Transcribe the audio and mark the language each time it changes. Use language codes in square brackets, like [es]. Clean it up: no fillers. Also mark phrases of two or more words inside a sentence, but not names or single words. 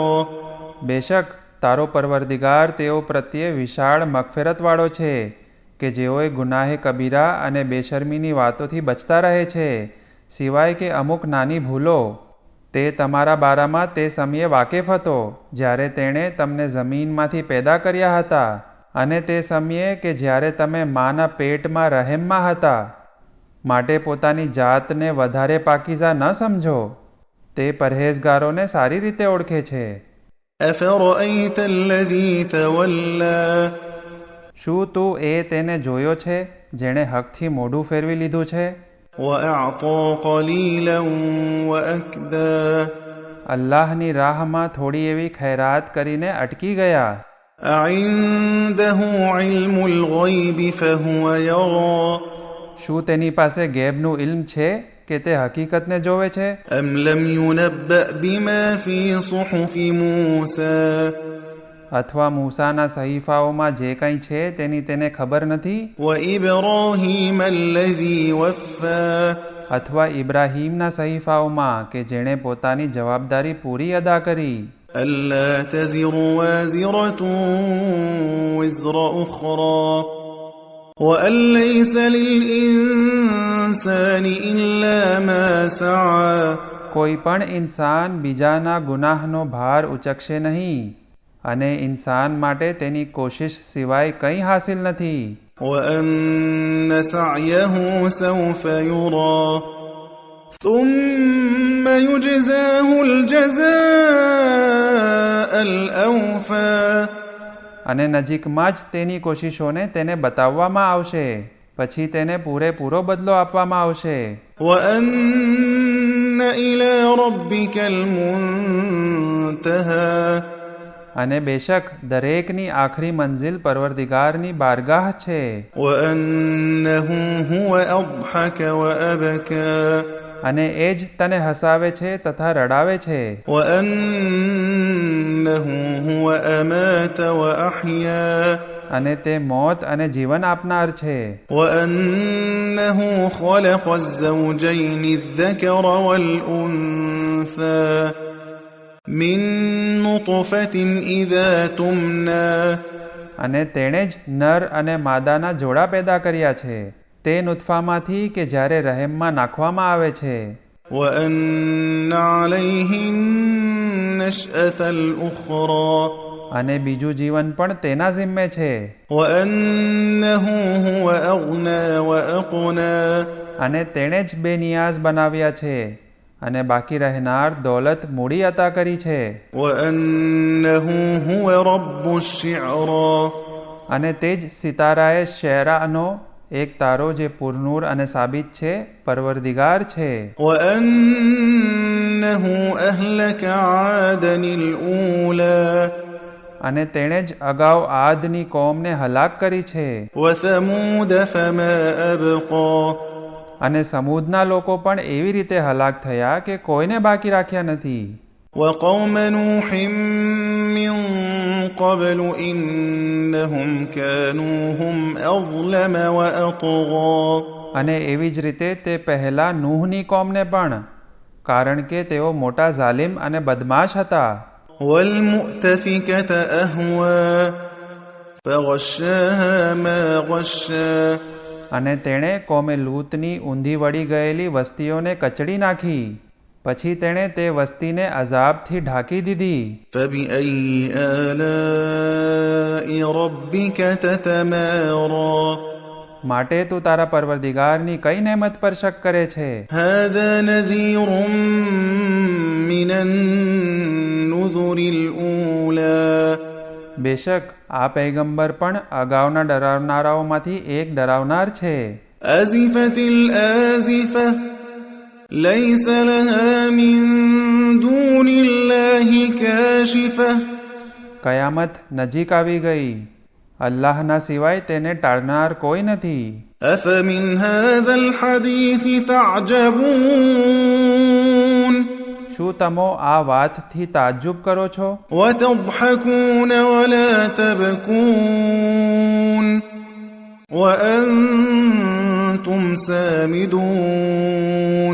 [gu] બેશક તારો પરવરદિગાર તેઓ પ્રત્યે વિશાળ મગફિરતવાળો છે કે જેઓએ ગુનાહે કબીરા અને બેશર્મીની વાતોથી બચતા રહે છે, સિવાય કે અમુક નાની ભૂલો. તે તમારા બારામાં તે સમયે વાકેફ હતો જ્યારે તેણે તમને જમીનમાંથી પેદા કર્યા હતા અને તે સમયે કે જ્યારે તમે માના પેટમાં રહેમમાં હતા. માટે પોતાની જાતને વધારે પાકીઝા ન સમજો. તે પરહેઝગારોને સારી રીતે ઓળખે છે. [ar] أفرأيت الذي تولى [gu] શું તું તેને જોયો છે જેણે હકથી મોઢું ફેરવી લીધું છે [ar] وأعطى قليلا وأكدى [gu] અલ્લાહની રાહમાં થોડી એવી ખૈરાત કરીને અટકી ગયા. [ar] أعنده علم الغيب فهو يرى [gu] શું તેની પાસે ગેબનું ઇલ્મ છે કે તે હકીકતને જોવે છે? [ar] أم لم ينبأ بما في صحف موسى [gu] અથવા મૂસાના સહીફાઓમાં જે કંઈ છે તેની તેને ખબર નથી? [ar] وإبراهيم الذي وفى [gu] અથવા ઇબ્રાહીમના સહીફાઓમાં કે જેણે પોતાની જવાબદારી પૂરી અદા કરી. [ar] ألا تزر وازرة وزر أخرى وأن ليس للإنسان إلا ما سعى [gu] કોઈ પણ ઇન્સાન બીજાના ગુનાહનો ભાર ઉચકશે નહીં અને ઇન્સાન માટે તેની કોશિશ સિવાય કંઈ હાસિલ નથી. [ar] وأن سعيه سوف يرى ثم يجزاه الجزاء الأوفى [gu] અને નજીકમાં જ તેની કોશિશોને તેને બતાવવામાં આવશે, પછી તેને પૂરેપૂરો બદલો આપવામાં આવશે. [ar] وأن إلى ربك المنتهى [gu] અને બેશક દરેકની આખરી મંઝિલ પરવરદિગારની બારગાહ છે. [ar] وأنه هو أضحك وأبكى [gu] અને એ જ તને હસાવે છે તથા રડાવે છે. [ar] وأنه هو أمات وأحيا [gu] અને તે મોત અને જીવન આપનાર છે. [ar] وأنه خلق الزوجين الذكر والأنثى من نطفة إذا تمنى [gu] અને તેણે જ નર અને માદાના જોડા પેદા કર્યા છે તે નુતફામાંથી કે જ્યારે રહેમમાં નાખવામાં આવે છે. [ar] وأن عليه النشأة الأخرى [gu] અને બીજું જીવન પણ તેના જિમ્મે છે. [ar] وأنه هو أغنى وأقنى [gu] અને તેણે જ બેનિયાઝ બનાવ્યા છે અને બાકી રહેનાર દોલત મૂડી અતા કરી છે. [ar] وأنه هو رب الشعرى [gu] અને તે જ સિતારાએ શેરાનો એક તારો જે પુરનૂર અને સાબિત છે પરવરદિગાર છે. [ar] وأنه أهلك عادا الأولى [gu] અને તેણે જ અગાઉ આદની કોમને હલાક કરી છે. [ar] وثمود فما أبقى [gu] અને સમૂદના લોકો પણ એવી રીતે હલાક થયા કે કોઈને બાકી રાખ્યા નથી. [ar] وقوم نوح من قبل إنهم كانوا هم أظلم وأطغى [gu] અને એવી જ રીતે તે પહેલા નૂહની કોમને પણ, કારણ કે તેઓ મોટા ઝાલિમ અને બદમાશ હતા. [ar] والمؤتفكة أهوى فغشاها ما غشى [gu] અને તેણે કોમે લૂતની ઊંધી વળી ગયેલી વસ્તીઓને કચડી નાખી, પછી તેણે તે વસ્તીને અઝાબથી ઢાંકી દીધી. [ar] فبأي آلاء ربك تتمارى [gu] માટે તું તારા પરવરદિગારની કઈ નેમત પર શક કરે છે? [ar] هذا نذير من النذر الأولى [gu] બેશક આ પૈગંબર પણ અગાઉના ડરાવનારાઓમાંથી એક ડરાવનાર છે. [ar] أزفت الآزفة ليس لها من دون الله كاشفة [gu] કયામત નજીક આવી ગઈ, અલ્લાહના સિવાય તેને ટાળનાર કોઈ નથી. [ar] أفمن هذا الحديث تعجبون [gu] શું તમો આ વાતથી તાજ્જુબ કરો છો? [ar] وتضحكون ولا تبكون وأنتم سامدون